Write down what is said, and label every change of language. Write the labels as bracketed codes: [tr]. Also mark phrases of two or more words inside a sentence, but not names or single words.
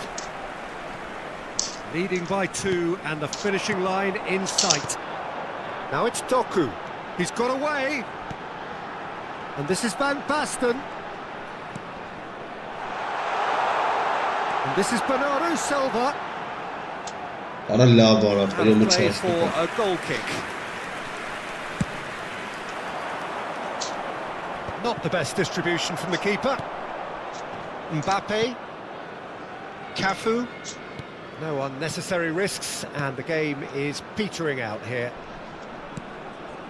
[en] Leading by two, and the finishing line in sight. Now it's Doku. He's got away. And this is Van Basten. And this is Bernardo Silva. Ara la vara. And [tr] Elimi [en] play [tr] çarptı. [en] for a goal kick. Not the best distribution from the keeper. Mbappe. Cafu. No unnecessary risks, and the game is petering out here.